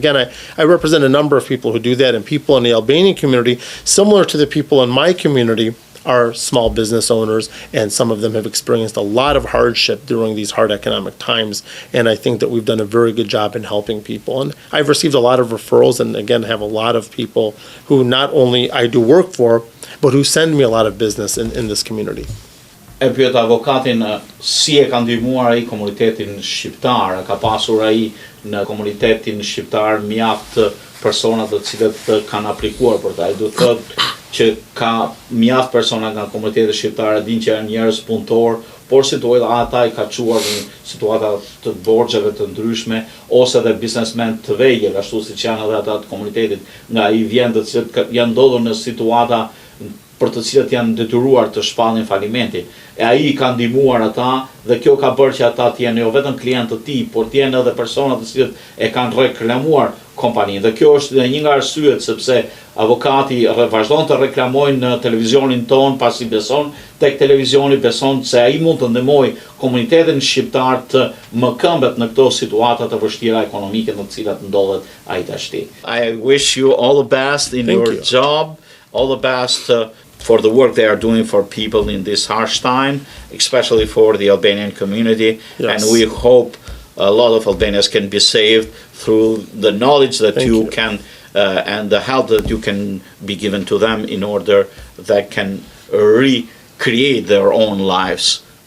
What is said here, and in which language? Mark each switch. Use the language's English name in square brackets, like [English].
[English] Again, I represent a number of people who do that, and people in the Albanian community, similar to the people in my community, are small business owners, and some of them have experienced a lot of hardship during these hard economic times, and I think that we've done a very good job in helping people. And I've received a lot of referrals, and again, have a lot of people who not only I do work for, but who send me a lot of business in this community. [Albanian] E pyet avokatin si e ka ndihmuar ai komunitetin shqiptar, ka pasur ai në komunitetin shqiptar mjaft persona të cilët kanë aplikuar për ta. Ai do të thotë që ka mjaft persona nga komuniteti shqiptar, din që janë njerëz punëtor, por ata i ka çuar në situata të borxheve të ndryshme, ose edhe biznesmen të vegjël, ashtu siç janë edhe ata të komunitetit, nga ai vjen të cilët janë ndodhur në situata për të cilët janë detyruar të shpallin falimentin. E ai i ka ndihmuar ata, dhe kjo ka bërë që ata të jenë jo vetëm klientë të tij, por të jenë edhe persona të cilët e kanë reklamuar kompaninë. Dhe kjo është një nga arsyet sepse avokati vazhdon të reklamojnë në televizionin ton, pasi beson tek televizioni, beson se ai mund të ndihmojë komunitetin shqiptar të më këmbet në këto situata të vështira ekonomike në të cilat ndodhet ai tashti. [English] I wish you all the best in your job, all the best for the work they are doing for people in this harsh time, especially for the Albanian community. Yes. And we hope a lot of Albanians can be saved through the knowledge that you can and the help that you can be given to them in order that can recreate their own lives.